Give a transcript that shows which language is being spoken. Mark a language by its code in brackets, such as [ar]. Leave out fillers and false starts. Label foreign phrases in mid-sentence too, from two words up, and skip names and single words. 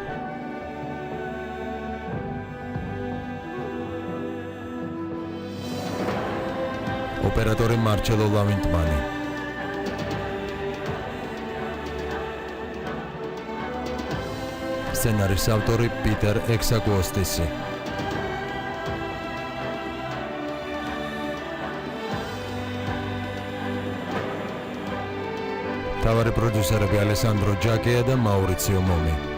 [ka] Operatori Marcello Lavintmani. სცენარის ავტორი Peter Exaguostisi. Თავარი პროდიუსერები Alessandro Giacchia და Maurizio Momi.